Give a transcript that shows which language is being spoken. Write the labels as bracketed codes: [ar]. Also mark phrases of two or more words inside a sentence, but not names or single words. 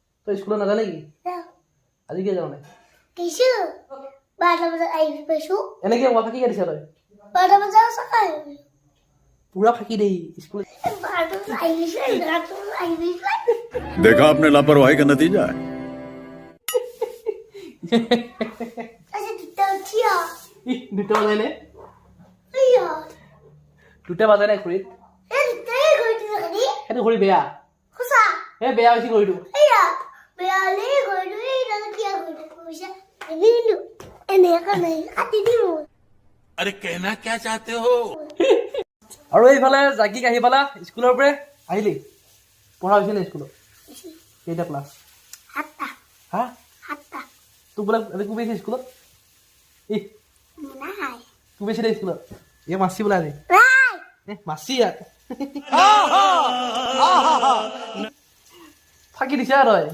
[as] তই স্কুলত নাজানে কি আজি কিয় যোৱা নাই এনেকে ফাঁকি কাটিছা তই পুৰা ফাঁকি দেই স্কুলত [hi] देखा आपने लापरवाही का नतीजा है [as] দুটা বাজাই নে দুটা বাজাই নাই ঘড়ীত সেইটো ঘড়ী বেয়া এই বেয়া হৈছে ঘড়ীটো [hi] अरे कहना क्या चाहते हो [as] আৰু এইফালে জাগিক আহি পালা স্কুলৰ পৰা আহিলি পঢ়া হৈছে নে স্কুলত কেইটা ক্লাছ হা তোক বোলে আজি কোবাইছে স্কুলত কোবাইছে দে স্কুলত এই মাছি বোলে আজি মাছি ইয়াত ফাঁকি দিছে আৰু